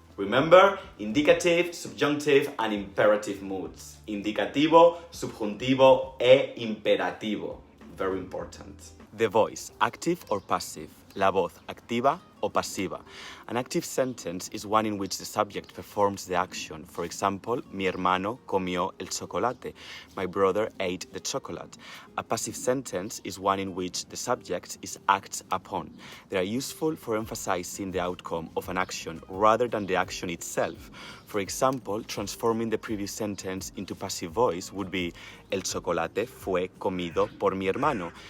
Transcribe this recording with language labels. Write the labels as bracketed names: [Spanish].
[English] Remember, indicative, subjunctive, and imperative moods. [Spanish] Indicativo, subjuntivo, e imperativo. [English] Very important. The voice, active or passive. [Spanish] La voz, activa o pasiva. [English] An active sentence is one in which the subject performs the action. For example, [Spanish] mi hermano comió el chocolate. [English] My brother ate the chocolate. A passive sentence is one in which the subject is acted upon. They are useful for emphasizing the outcome of an action rather than the action itself. For example, transforming the previous sentence into passive voice would be [Spanish] el chocolate fue comido por mi hermano.